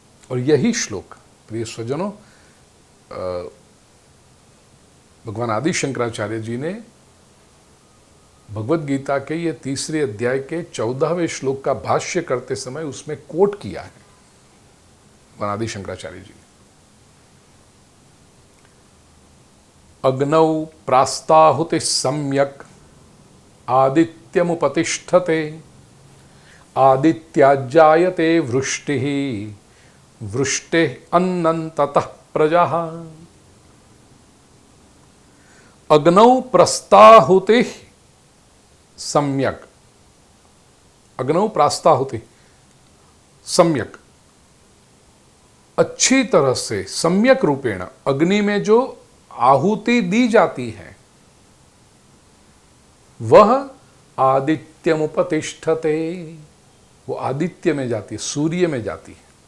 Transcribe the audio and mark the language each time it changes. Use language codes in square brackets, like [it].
[hi] और यही श्लोक प्रिय स्वजनों, भगवान आदि शंकराचार्य जी ने भगवत गीता के ये 3 अध्याय के 14वें श्लोक का भाष्य करते समय उसमें कोट किया है भगवान आदि शंकराचार्य जी। [sa] अग्नौ प्रास्ताहुति सम्यक आदित्यमुपतिष्ठते, आदित्याजायते वृष्टिः, वृष्टिः अन्नं ततः प्रजाः। अग्नौ प्रस्ताहुति सम्यक, अग्नौ प्रास्ताहुति सम्यक, [hi] अच्छी तरह से, [sa] सम्यक रूपेण, [hi] अग्नि में जो आहुति दी जाती है वह आदित्यमुपतिष्ठते, वो आदित्य में जाती है, सूर्य में जाती है।